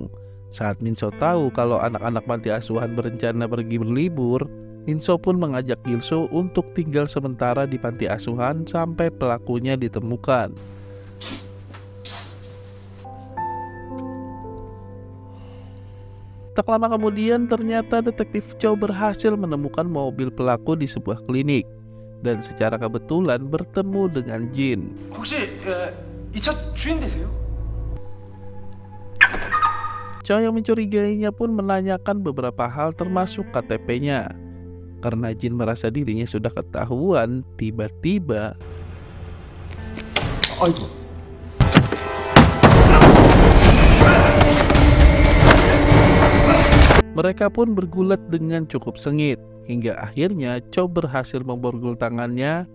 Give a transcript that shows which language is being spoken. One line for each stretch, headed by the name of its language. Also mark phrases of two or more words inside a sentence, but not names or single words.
Indonesian: Saat Minso tahu kalau anak-anak panti asuhan berencana pergi berlibur, Minso pun mengajak Gilsu untuk tinggal sementara di panti asuhan sampai pelakunya ditemukan. Tak lama kemudian ternyata detektif Cho berhasil menemukan mobil pelaku di sebuah klinik, dan secara kebetulan bertemu dengan Jin.
Korean: 혹시 이 차 주인 되세요?
Indonesian: Cho yang mencurigainya pun menanyakan beberapa hal termasuk KTP-nya. Karena Jin merasa dirinya sudah ketahuan, tiba-tiba
Korean: 아이고.
Indonesian: mereka pun bergulat dengan cukup sengit, hingga akhirnya Cho berhasil memborgol tangannya.